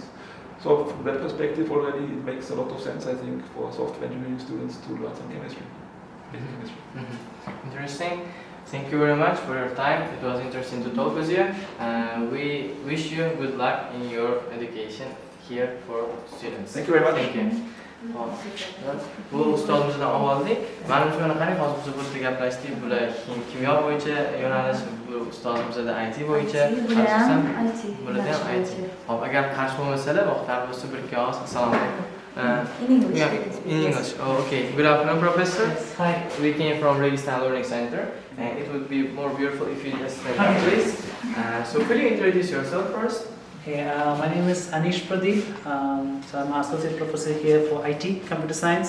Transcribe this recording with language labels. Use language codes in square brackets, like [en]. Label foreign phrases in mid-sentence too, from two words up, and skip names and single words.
[en] So from that perspective already it makes a lot of sense, I think, for software engineering students to learn some chemistry. Interesting. Thank you very much for your time. It was interesting to talk with you. We wish you good luck in your education here for students. Thank you very much. Thank you. [uz] Bu ustozimizdan oldik. Manimcha mana qarang, hozir biz bu yerda gaplashdik. Bular kimyo bo'yicha yo'nalish, bu ustozimizda IT bo'yicha, asosan bularda ham IT. Hop, agar qarshi bo'lmasalar, vaqtlar bo'lsa bir ikki og'iz assalomu alaykum. [en] In English. Yeah, in English. Oh, okay. Good afternoon, Professor. Hi. We came from Registan Learning Center, and it would be more beautiful if you just stand up, please. So could you introduce yourself first? Okay, my name is Anish Pradeep. So I'm an associate professor here for IT, computer science.